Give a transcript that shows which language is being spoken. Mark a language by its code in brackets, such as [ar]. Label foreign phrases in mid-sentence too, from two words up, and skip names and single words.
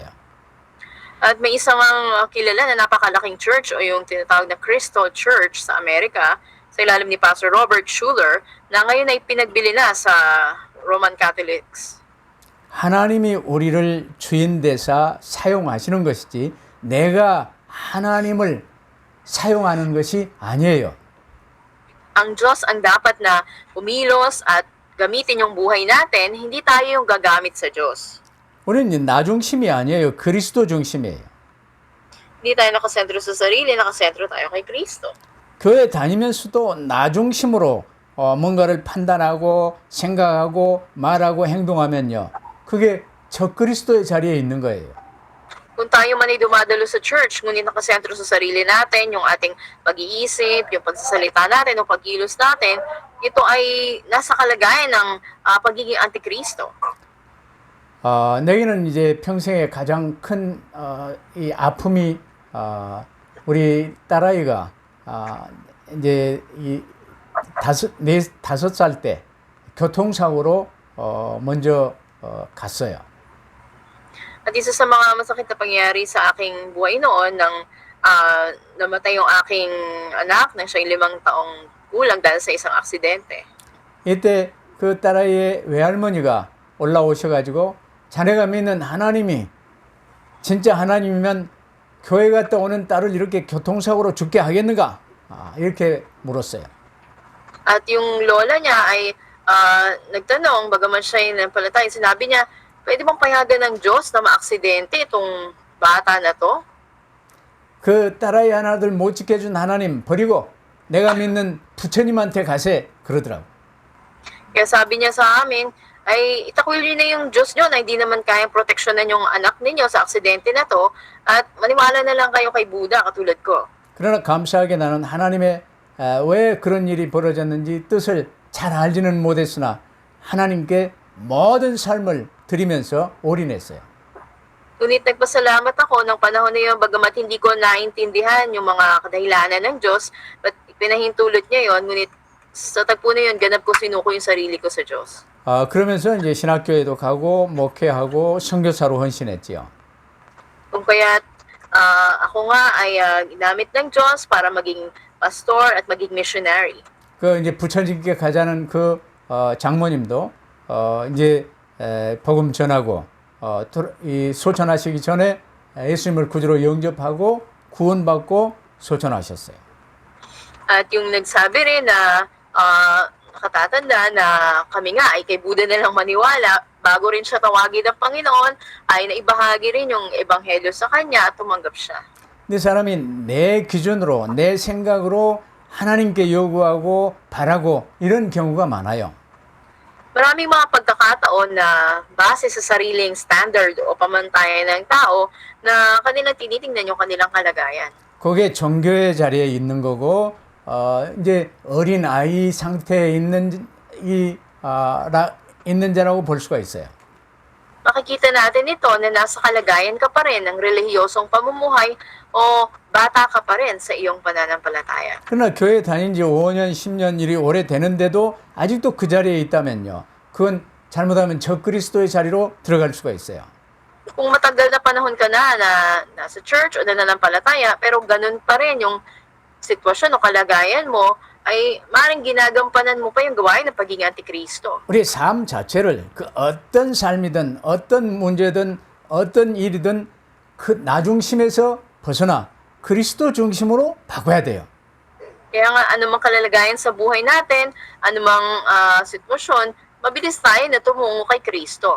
[tl] At may isang kilala na napakalaking church o yung tinatawag na Crystal Church sa Amerika sa ilalim ni Pastor Robert Schuller na ngayon ay pinagbili na sa [en] Roman Catholics. [ko] 하나님이 우리를 주인 대사 사용하시는 것이지 내가 하나님을 사용하는 것이 아니에요. [tl] Ang Diyos ang dapat na umilos at gamitin yung buhay natin, hindi tayo yung gagamit sa Diyos. [ko] 우리는 나 중심이 아니에요. 그리스도 중심이에요. [tl] Hindi tayo nakasentro sa sarili, nakasentro tayo kay Kristo. [ko] 교회 다니면서도 나 중심으로 뭔가를 판단하고 생각하고 말하고 행동하면요. 그게 저 그리스도의 자리에 있는 거예요. [tl] Kung tayo man ay dumadalo sa church, ngunit nakasentro sa sarili natin, yung ating pag-iisip, yung pagsasalita natin, yung pagkilos natin, ito ay nasa kalagayan ng pagiging antikristo. [ko] 내게는 이제 평생에 가장 큰 이 아픔이 우리 딸아이가 이제 이 5살 때 교통사고로 먼저 갔어요. [tl] At isa sa mga masakit na pangyayari sa aking buhay noon nang namatay yung aking anak na siya 5 taong gulang dahil sa isang aksidente. [ko] 이때 그 딸아이의 외할머니가 올라오셔가지고 자네가 믿는 하나님이 진짜 하나님이면 교회 갔다 오는 딸을 이렇게 교통사고로 죽게 하겠는가? 이렇게 물었어요. [tl] At yung lola niya ay nagtanong, bagaman siya ay nampalatay, sinabi niya, pwede bang payagan ng Diyos na maaksidente itong bata na to? [ko] 그 딸아이 하나들 못 지켜준 하나님 버리고 내가 믿는 부처님한테 가세 그러더라고. [tl] Kaya sabi niya sa amin, ay itakwil niyo na yung Diyos niyo na hindi naman kayang proteksyonan yung anak ninyo sa aksidente na to at maniwala na lang kayo kay Buddha katulad ko. [ko] 그러나 감사하게 나는 하나님의 왜 그런 일이 벌어졌는지 뜻을 잘 알지는 못했으나 하나님께 모든 삶을 드리면서 올인했어요. [tl] Ngunit nagpasalamat ako ng panahon na yun, bagamat hindi ko naintindihan yung mga kadahilanan ng Diyos, at pinahintulot niya yon, ngunit sa tagpo na yun, ganap ko sinuko yung sarili ko sa Diyos. [ko] 그러면서 이제 신학교에도 가고 목회하고 선교사로 헌신했지요. [tl] Kung kaya't ako nga ay ginamit ng Diyos para maging pastor at maging missionary. [ko] 그 이제 부처님께 가자는 그 장모님도 이제 복음 전하고 이 소천하시기 전에 예수님을 구주로 영접하고 구원받고 소천하셨어요. [tl] At yung nagsabi rin na nakatatanda na kami nga ay kay Buddha na lang maniwala, bago rin siya tawagin ng Panginoon, ay naibahagi rin yung ebanghelyo sa kanya at tumanggap siya. [ko] 근데 사람이 내 기준으로 내 생각으로 하나님께 요구하고 바라고 이런 경우가 많아요. [tl] Maraming mga pagkakataon na base sa sariling standard o pamantayan ng tao na kanilang tinitingnan yung kanilang kalagayan. [ko] 그게 종교의 자리에 있는 거고 이제 어린 아이 상태에 있는 있는 자라고 볼 수가 있어요. [tl] Makikita natin ito na nasa kalagayan ka pa rin ng relihiyosong pamumuhay o bata ka pa rin sa iyong pananampalataya. [ko] 그러나 교회 다닌 지 5년, 10년 일이 오래 되는데도 아직도 그 자리에 있다면요. 그건 잘못하면 적그리스도의 자리로 들어갈 수가 있어요. [tl] Kung matagal na panahon ka na nasa church o nananampalataya pero ganun pa rin yung sitwasyon o kalagayan mo, ay maaaring ginagampanan mo pa yung gawain ng pagiging antikristo. [ko] 우리의 삶 자체를 그 어떤 삶이든 어떤 문제든 어떤 일이든 그 나 중심에서 벗어나 그리스도 중심으로 바꿔야 돼요. [tl] Kaya nga anumang kalalagayan sa buhay natin, anumang sitwasyon, mabilis tayo na tumungo kay Kristo.